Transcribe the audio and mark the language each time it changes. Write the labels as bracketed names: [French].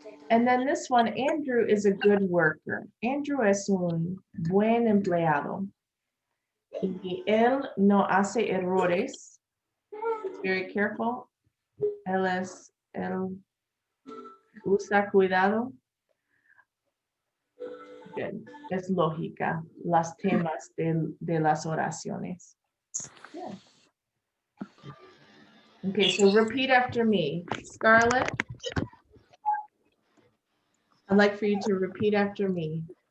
[English] And then this one, Andrew is a good worker. [Spanish] Andrew es un buen empleado. Y él no hace errores. [English] He's very careful. [Spanish] Él usa cuidado. [English] Good. [Spanish] Es lógica, las temas de las oraciones. [English] Yeah. Okay, so repeat after me. Scarlett, I'd like for you to repeat after me.